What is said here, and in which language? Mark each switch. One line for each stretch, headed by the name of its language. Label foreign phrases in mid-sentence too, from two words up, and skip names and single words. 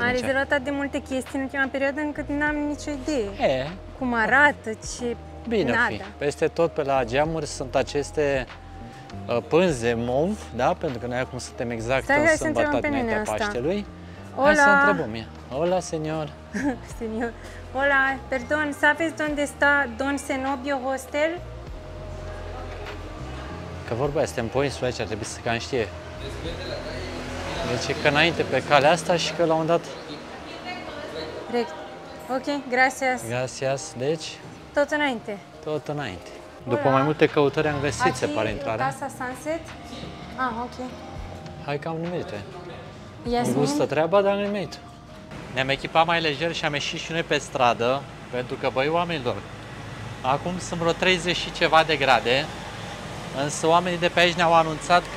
Romanian: Am rezervat atât de multe chestii în ultima perioadă încât n-am nicio idee. Cum arată, ce... Bine o fi. Peste tot pe la geamuri sunt aceste pânze mov, da? Pentru că noi acum suntem exact în sâmbătă dinaintea Paștelui. Hai să întrebăm ea.
Spanish: Hola, señor. Señor. Hola, perdón, ¿sabes dónde está Don Zenobio Hostel?
Romanian: Că vorba este în pe o insulă aici, ar trebui să cam știe. Deci că înainte pe calea asta și că la un dat...
Spanish: Ok, gracias. Gracias,
Romanian: deci... Tot înainte. Tot înainte. După mai multe căutări am găsit, se pare, intrarea. Casa Sunset? Ah, ok. Hai că am nimerit. Yasmin? Îmi gustă treaba, dar am nimerit. Ne-am echipat mai lejer și am ieșit și noi pe stradă, pentru că, băi, oamenilor, acum sunt vreo 30 și ceva de grade, însă oamenii de pe aici ne-au anunțat că...